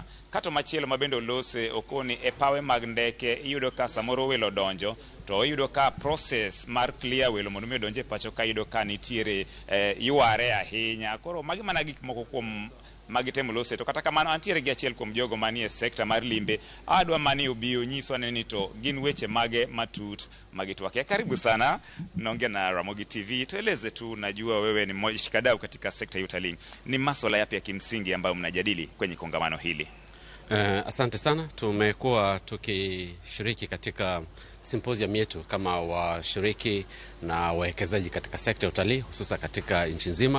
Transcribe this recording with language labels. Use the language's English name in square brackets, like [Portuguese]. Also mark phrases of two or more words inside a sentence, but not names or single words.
[Luo (Kenya and Tanzania)] Kato machielo mabende olose okoni e pawe mag ndeke iyudo ka samoro welo donjo to iyudo ka process mar clear welo mondo mi odonje pacho ka iyudo ka nitiere yuare ahinya. Koro magi mana gik moko kuom magitemo lose. To kata kamano antiere gi achiel kuom jogo manie sekta mar limbe adwa mani obio nyiso ni to gin weche mage matut magitwakia. [Swahili] Karibu sana naongea na Ramogi TV. Tueleze tu, najua wewe ni mshikadau katika sekta ya utalii. Ni masuala yapi ya kimsingi ambayo mnajadili kwenye kongamano hili? Asante sana. Tumekuwa tukishiriki katika symposium yetu kama washiriki na wawekezaji katika sekta ya utalii hususa katika nchi nzima.